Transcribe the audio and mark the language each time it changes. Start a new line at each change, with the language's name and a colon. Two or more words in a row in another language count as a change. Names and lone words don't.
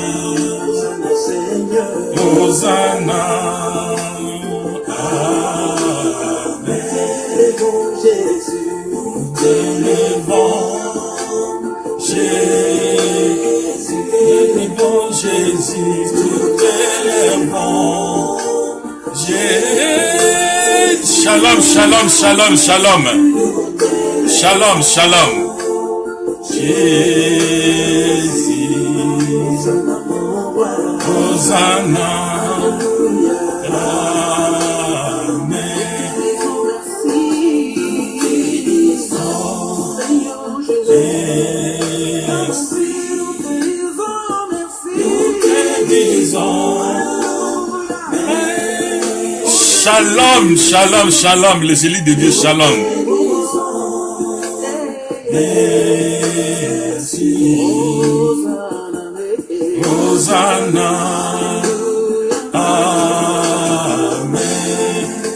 French: Hosanna, amen. T'élevons, Jésus. T'élevons, Jésus. T'élevons, Jésus.
Hebrew: שלום, שלום, שלום, שלום. שלום, שלום. Jésus.
French: Hosanna, amen.
Hebrew: שלום, שלום, שלום,
French: les élites de Dieu, shalom. Hosanna, amen.